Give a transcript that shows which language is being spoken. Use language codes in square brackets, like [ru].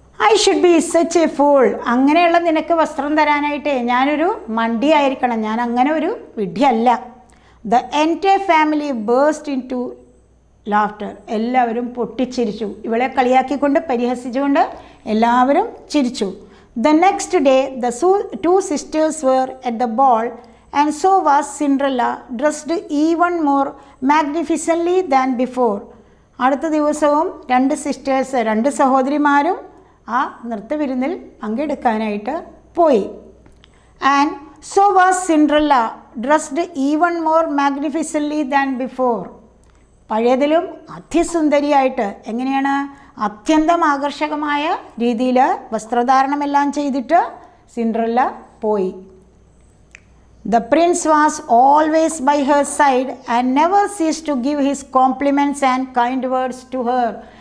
[en] I should be such a fool. [ml] അങ്ങനെയുള്ള നിനക്ക് വസ്ത്രം തരാനായിട്ടേ ഞാനൊരു മണ്ടിയായിരിക്കണം. ഞാൻ അങ്ങനെ ഒരു വിഡ്ഢിയല്ല. [en] The entire family burst into laughter. [ml] എല്ലാവരും പൊട്ടിച്ചിരിച്ചു. ഇവളെ കളിയാക്കിക്കൊണ്ട് പരിഹസിച്ചുകൊണ്ട് എല്ലാവരും ചിരിച്ചു. [en] The next day the two sisters were at the ball and so was Cinderella, dressed even more magnificently than before. [ml] അടുത്ത ദിവസവും രണ്ട് സഹോദരിമാരും ആ നൃത്തവിരുന്നിൽ പങ്കെടുക്കാനായിട്ട് പോയി. [en] And so was Cinderella, dressed even more magnificently than before. [ml] പഴയതിലും അതിസുന്ദരിയായിട്ട്. എങ്ങനെയാണ്? അത്യന്തം ആകർഷകമായ രീതിയിൽ വസ്ത്രധാരണമെല്ലാം ചെയ്തിട്ട് സിൻഡ്രല്ല പോയി. [en] The prince was always by her side and never cease to give his compliments and kind words to her.